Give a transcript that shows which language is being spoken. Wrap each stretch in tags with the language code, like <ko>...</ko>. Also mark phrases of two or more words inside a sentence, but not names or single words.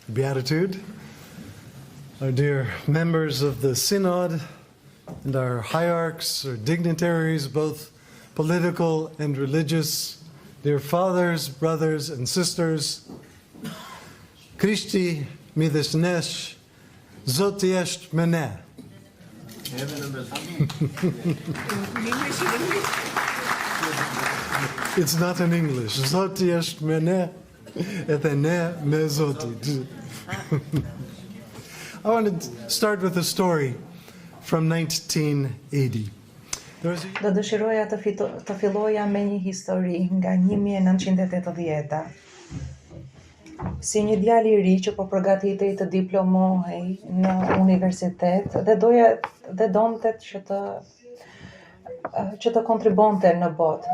<en>Beatitude, our dear members of the Synod, and our hierarchs or dignitaries, both political and religious, dear fathers, brothers, and sisters,</en> <sq>Krishti midhes nesh, Zoti është me ne.</sq> <en>It's not in English.</en> <sq>Zoti është me ne, edhe ne me Zotin.</sq> <en>I want to start with a story from 1980.</en> <sq>Do dëshiroja të filloja me një histori nga 1980-ta. Si një djalë i ri që po përgatitej të diplomohej në universitet dhe donte që të kontribonte në botë.</sq>